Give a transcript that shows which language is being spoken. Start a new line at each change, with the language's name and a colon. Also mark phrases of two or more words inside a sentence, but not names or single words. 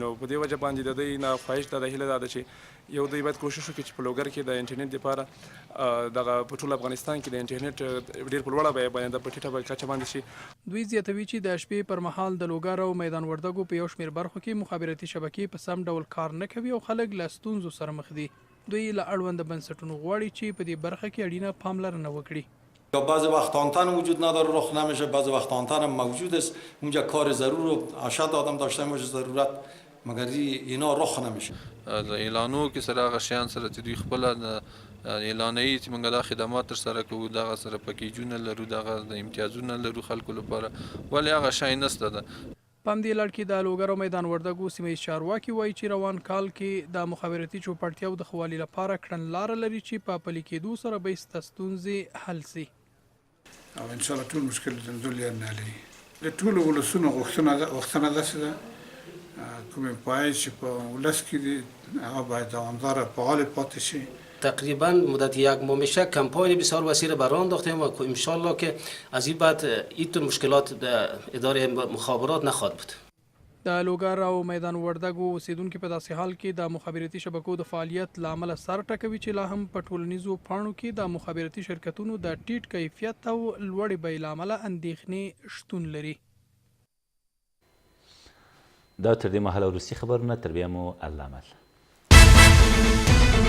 Pashto: نو په دې وجه باندې د دوی نه خواهش ده، د هیله ده چې یو دوی باید کوشش وکړي چې په لوګر کې د انټرنیټ لپاره دغه په ټول افغانستان کې د انټرنیټ ډېر په لوړه بیه باندې د په ټیټه کچه باندې شي. دوی زیاتوي چې د شپې پر مهال د لوګر او میدان وردګو په یو شمېر برخو کې مخابراتي شبکې په سم ډول کار نه کوي او خلک له ستونزو سره مخ دي. دوی له اړونده بنسټونو غواړي چې په دې برخه کې اړینه پاملرنه وکړي.
Persian: یا بعضی وقت آنتن وجود نداره، رخ نمیشه، بعضی وقت آنتن هم موجود است، اونجا کار ضرور و اشد آدم داشته باشه ضرورت، مگر اینا رخ نمیشه.
Pashto: اعلانو کې سره هغه شیان سره چې دوی خپل اعلانوي چې موږ دا خدمات تر سره کوو دغه سره پکیجونه لرو، دغه د امتیازونه لرو خلکو لپاره، ولې هغه شی نشته ده. په همدې لړ کې د لوګر او میدان وردګو سیمه ییز چارواکي وایي چې روان کال کې د مخابراتي چوپړتیاو د ښه والي لپاره کړنلاره لري چې په پلي کېدو سره به سته ستونزې حل سي. او
Arabic: ان شاء الله
Pashto: ټول مشکل د ټول یې نه لري. د ټول ولسونو غوښتنه داسې ده کومې پای چې په ولس کې دي هغه باید دوامداره فعال پاتې شي.
Persian: تقریبا مدت یک ماه میشه کمپاین بسیار وسیع را راه انداختیم و
Arabic: ان شاء الله
Persian: که از این بعد این مشکلات اداره مخابرات نخواهد بود.
Pashto: د لوګر او میدان وردګو اوسیدونکي په داسې حال کې د مخابراتي شبکو د فعالیت له امله سر ټکوي چې لا هم په ټولنیزو پاڼو کې د مخابراتي شرکتونو د ټیټ کیفیت او لوړې بیې له امله اندېښنې شتون لري. دا تر دې مهاله وروستي خبرونه، تر بیا مو الله مل.